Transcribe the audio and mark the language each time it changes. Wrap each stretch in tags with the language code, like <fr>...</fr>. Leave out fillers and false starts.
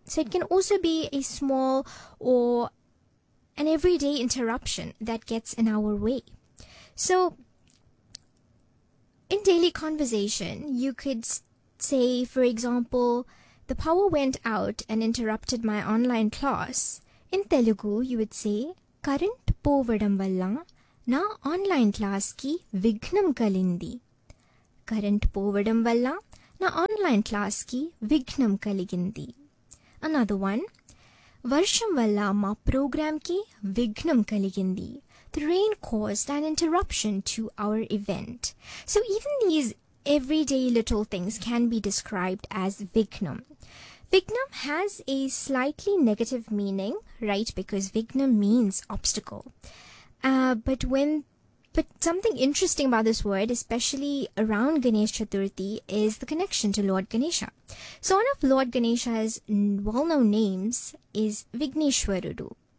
<en>So it can also be a small or an everyday interruption that gets in our way. So in daily conversation, you could say, for example, the power went out and interrupted my online class. In Telugu, you would say,</en> <te>current పోవడం వల్ల నా online క్లాస్కి విఘ్నం కలిగింది. Current పోవడం వల్ల నా online క్లాస్కి విఘ్నం కలిగింది. అనదర్ వన్, వర్షం వల్ల మా ప్రోగ్రామ్కి విఘ్నం కలిగింది.</te> <en>The rain caused an interruption to our event. So even these everyday little things can be described as విఘ్నం. Vignam has a slightly negative meaning, right? Because vignam means obstacle. But something interesting about this word, especially around Ganesh Chaturthi, is the connection to Lord Ganesha. So one of Lord Ganesha's well-known names is Vigneshwarudu.</en>